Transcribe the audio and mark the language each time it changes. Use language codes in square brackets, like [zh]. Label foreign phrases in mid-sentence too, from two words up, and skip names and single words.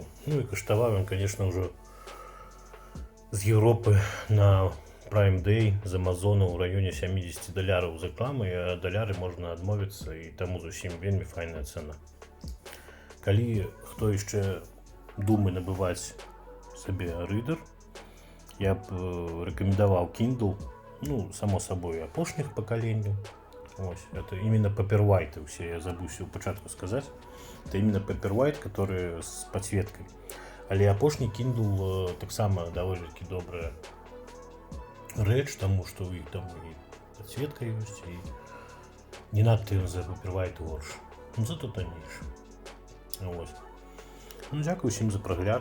[be] І каштаваў ён, конечно, ўжо з Еўропы на Prime Day з Амазона ў раёне $70 з рэкламай, а даляры можна адмовіцца, і таму зусім вельмі файная цана. Калі хто яшчэ думае набываць сабе рыдер, я б рэкамендаваў Kindle, само сабой, апошніх пакаленняў. [ru] Это именно [be] Paperwhite, я забыўся ў пачатку сказаць. [ru] Это именно Paperwhite, которые с подсветкой. [be] Але апошні Kindle таксама даволі-такі добрая рэч, таму што ў іх там і подсветка ёсць, і не надта ён за Paperwhite горш. Зато таннейшы. Дзякуй усім за прагляд.